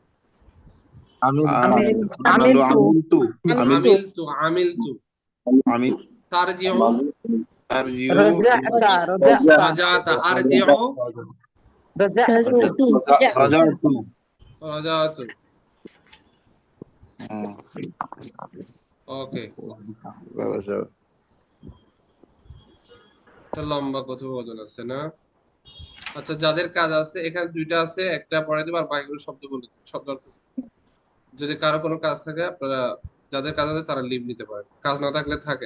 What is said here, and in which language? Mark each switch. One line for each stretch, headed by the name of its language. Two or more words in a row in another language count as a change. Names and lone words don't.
Arabic: عملوا عملتُ عملتُ عملتُ. আমিল তারজিউ, তারজিউ রাজাতা رجعتَ أرجعُ, রাজাতু রাজাতু
Bangla: রাজাতু। ওকে, একটা লম্বা কথোপকথন আছে না? আচ্ছা, যাদের কাজ আছে এখানে দুইটা আছে, একটা পড়াই দেবো আর বাকিগুলো শব্দ বলে শব্দ। যদি কারো কোনো কাজ থাকে আপনারা, যাদের কাজ আছে তারা লিভ নিতে পারেন, কাজ না থাকলে থাকেন।